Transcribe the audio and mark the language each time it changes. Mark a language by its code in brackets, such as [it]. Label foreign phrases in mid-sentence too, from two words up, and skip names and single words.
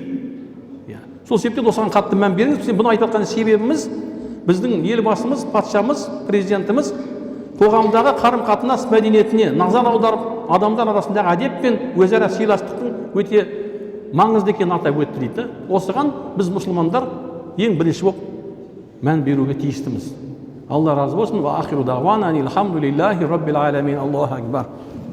[kk] Сол себептен осыған қатты мән беріңіз. Бұны айтып жатқан себебіміз біздің елбасымыз, патшамыз, президентіміз қоғамдағы қарым-қатынас мәдениетіне назар аударып, адамдар арасындағы әдеп пен өзара сыйластықтың өте маңызды екенін атап өтті дейді. Осыған біз мұсылмандар ең бірінші болып мән беруге тиістіміз. Алла разы болсын. [ar] وآخر دعوانا أن الحمد لله رب العالمين. الله أكبر.